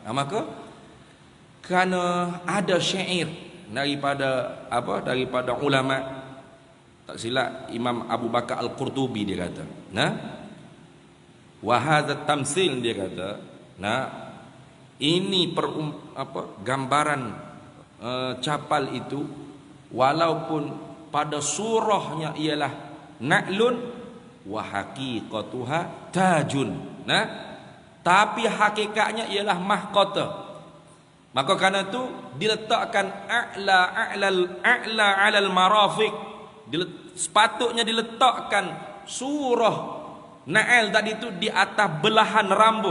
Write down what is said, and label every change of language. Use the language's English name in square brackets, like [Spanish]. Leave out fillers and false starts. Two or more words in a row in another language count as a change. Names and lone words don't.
[Malay] Maka kerana ada syair daripada ulama, tak silap Imam Abu Bakar Al-Qurtubi dia kata, [Arabic] وهذا تمثيل, [Malay] dia kata, ini gambaran capal itu walaupun pada surahnya ialah [Arabic] نعل وحقيقتها تاج, [Malay] tapi hakikatnya ialah mahkota. Maka kerana itu diletakkan [Arabic] أعلى على المرافق, [Malay] sepatutnya diletakkan surah Na'al tadi itu di atas belahan rambut.